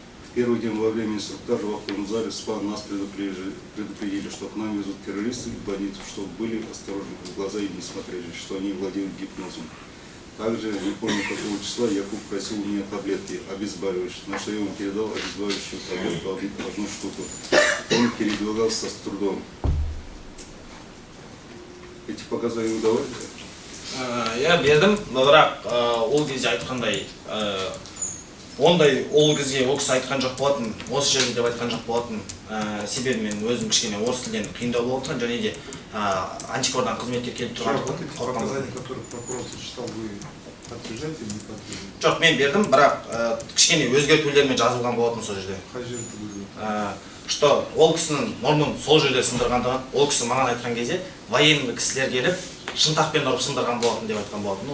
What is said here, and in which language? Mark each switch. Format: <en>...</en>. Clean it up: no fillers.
<ru>В первый день во время инструктажа в актовом зале СПА нас предупредили, что к нам везут террористов и бандитов, чтобы были осторожны, в глаза им не смотрели, что они владеют гипнозом. Также, не помню какого числа, Якуб просил у меня таблетки обезболивающие, на что я ему передал обезболивающую таблетку одну штуку. Он передвигался с трудом. Эти показания вы давали?</ru> <kk>Я бердім, бірақ ол кезде айтқандай, ондай ол кезде ол кісі айтқан жоқ болатын, осы жерде деп айтқан жоқ болатын. Себебі мен өзім кішкене орыс тілден қиындау болып отырған, және де антикордан қызметке келіп тұрған.</kk> <ru>Показания, которые прокурор зачитал, вы подтверждаете или не подтверждаете?</ru> <kk>Жоқ, мен бердім, бірақ кішкене өзгертулермен жазылған болатын сол жерде. Қай жерде? Что ол кісінің мұрнын сол жерде сындырғандығын, ол кісі маған айтқан кезде военный кісілер келіп шынтақпен ұрып сындырған болатын деп айтқан болатын.</kk>